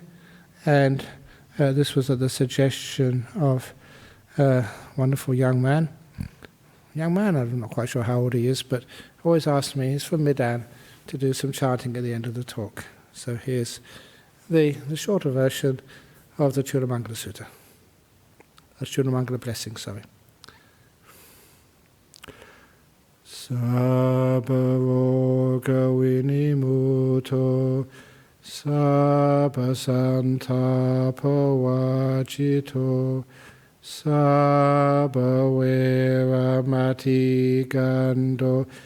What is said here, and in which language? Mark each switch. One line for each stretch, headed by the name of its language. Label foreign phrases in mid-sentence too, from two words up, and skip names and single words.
English: And this was at the suggestion of a wonderful young man. I'm not quite sure how old he is, but always asks me, he's from Medan, to do some chanting at the end of the talk. So here's the shorter version of the Chulamangala Sutta. The Chulamangala blessing, sorry.
Pali: Sabba roga vinimuto, sabba santapa vajito, sabba vera mati gando,